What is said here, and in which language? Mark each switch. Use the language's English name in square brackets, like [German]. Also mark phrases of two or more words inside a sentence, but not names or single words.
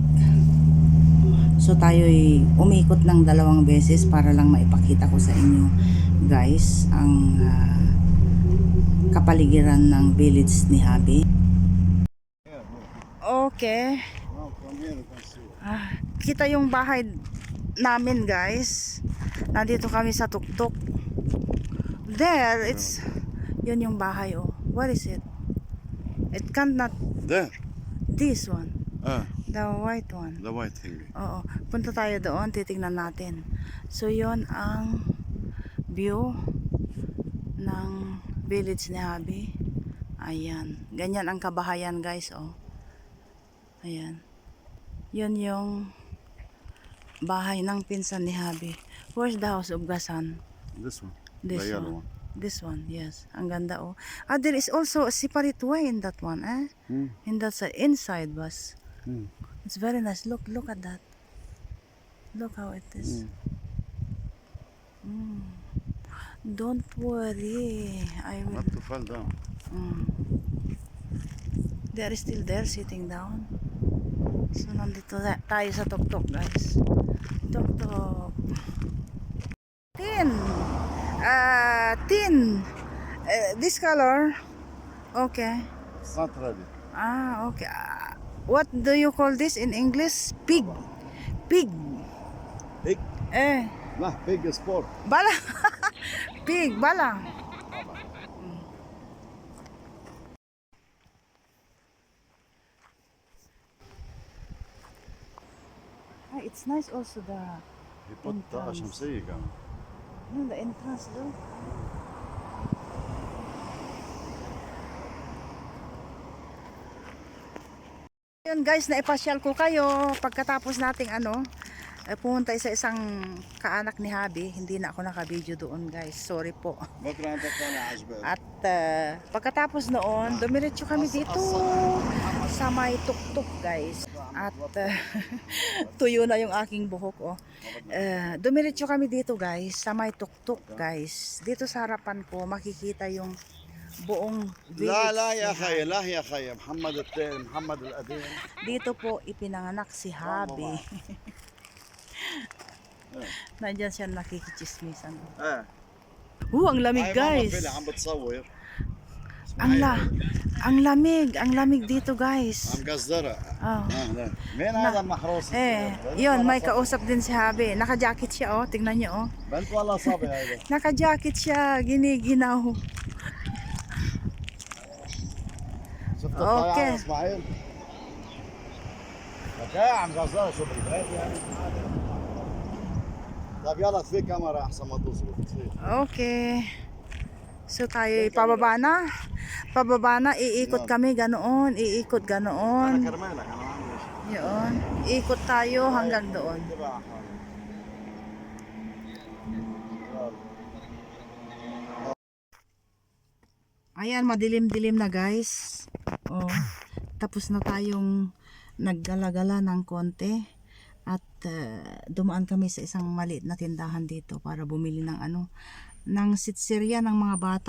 [Filipino] So tayo'y umikot ng 2 beses para lang maipakita ko sa inyo guys ang kapaligiran ng village ni Habi. Okay. Kita yung bahay namin guys. Nandito kami sa tuktok. There, yun yung bahay. [English] Oh, what is it? It can't not. There. This one. Ah, The white one. the white thing. [Filipino] Oo. Punta tayo doon, titingnan natin. So yon ang view ng village ni Habi. Ayan. Ganyan ang kabahayan guys. Oh. Ayan. Yun yung bahay ng pinsan ni Habi. [English] Where's the house of Gasan? This one. This The yellow one. This one, yes. [Filipino] Ang ganda oh. [English] There is also a separate way in that one, eh? In that side, inside was. It's very nice. Look at that. Look how it is. Don't worry. I will. Not to fall down. They are still there sitting down. [Filipino] So nandito tayo sa tuktok guys. Tuktok. [English] Tin. Tin. This color. Okay. It's not ready. Okay. What do you call this in English? Pig. Pig. Pig? Nah, pig is pork. Bala. Pig, bala. It's nice also the He put entrance. [Arabic] شمسية كمان. [English] The entrance though. [Filipino] Yun guys, naipasyal ko kayo pagkatapos nating pumunta sa isang kaanak ni Habi. Hindi na ako naka-video doon guys, sorry po. At pagkatapos noon, dumiretso kami dito sa may tuktok guys. At tuyo na yung aking buhok oh. Dumiretso kami dito guys sa may tuktok guys. Dito sa harapan ko makikita yung buong village. [Arabic] لا يا خي لا يا خي محمد الثاني محمد القديم. [Filipino] Dito po ipinanganak si Habi. Nandiyan siya nakikichismisan. Ang lamig guys. [Arabic] عم بتصور. [Filipino] ang lamig dito guys. [Arabic] عم قصدرة. Oh. مين هذا المحروس؟ [Filipino] Yun, may kausap din si Habi. Naka-jacket siya, oh. Tingnan niyo, oh. [Arabic] بنت والله صبي هذا. [Filipino] Naka-jacket siya, giniginaw. [Arabic] شفت أوكي. الطيارة اسماعيل؟ لك يا عم قصدرة شو بالبيت يعني. طيب يلا في كاميرا احسن ما توصل. [Filipino] Okay. So tayo pababa na. Iikot kami ganoon, iikot [Arabic] انا [Filipino] ganoon. [Arabic] كرمالك انا ما عندي شيء. [Filipino] Yun, ikot tayo hanggang doon. [Arabic] تبع حالك. [Filipino] Ayan, madilim-dilim na guys. Oh, tapos na tayong naggalagala ng konti. At dumaan kami sa isang maliit na tindahan dito para bumili ng ng sitsirya ng mga bata.